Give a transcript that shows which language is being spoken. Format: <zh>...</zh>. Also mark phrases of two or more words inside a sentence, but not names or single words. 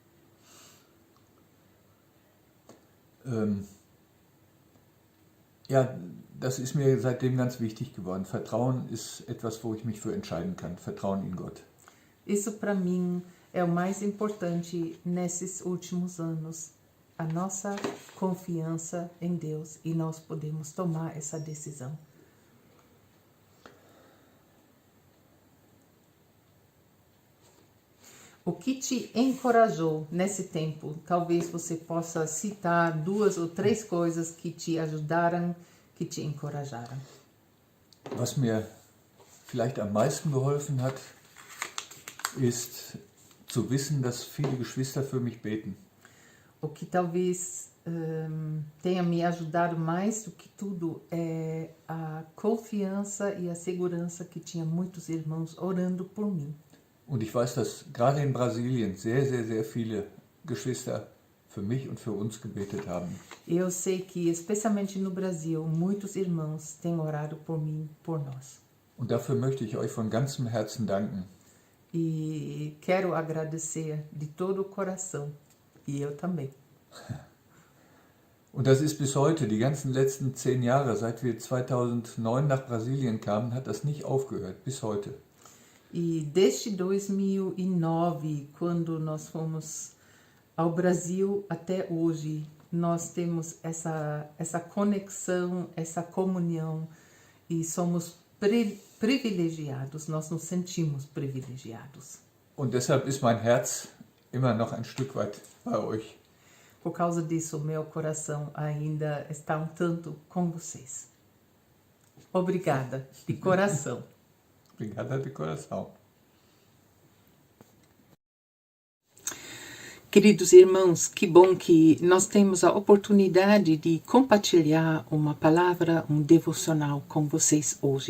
<de>Ja, das ist mir seitdem ganz wichtig geworden. Vertrauen ist etwas, wo ich mich für entscheiden kann. Vertrauen in Gott.</de> <pt>Isso para mim é o mais importante nesses últimos anos. A nossa confiança em Deus e nós podemos tomar essa decisão. O que te encorajou nesse tempo? Talvez você possa citar 2 ou 3 coisas que te ajudaram, que te encorajaram.</pt> <de>Was mir vielleicht am meisten geholfen hat, ist zu wissen, dass viele Geschwister für mich beten.</de> <pt>O que talvez tenha me ajudado mais do que tudo é a confiança e a segurança que tinha muitos irmãos orando por mim.</pt> <de>Und ich weiß, dass gerade in Brasilien sehr, sehr, sehr viele Geschwister für mich und für uns gebetet haben.</de> <pt>Eu sei que, especialmente no Brasil, muitos irmãos têm orado por mim, por nós.</pt> <de>Und dafür möchte ich euch von ganzem Herzen danken.</de> <pt>E quero agradecer de todo o coração. E eu também.</pt> <de>Und das ist bis heute, die ganzen letzten 10 Jahre, seit wir 2009 nach Brasilien kamen, hat das nicht aufgehört, bis heute.</de> <pt>E desde 2009, quando nós fomos ao Brasil até hoje, nós temos essa conexão, essa comunhão e somos privilegiados, nós nos sentimos privilegiados.</pt> <de>Und deshalb ist mein Herz immer noch ein Stück weit bei euch.</de> <pt>Por causa disso, meu coração ainda está tanto com vocês. Obrigada, de coração. Obrigada de coração. Queridos irmãos, que bom que nós temos a oportunidade de compartilhar uma palavra, um devocional com vocês hoje.</pt>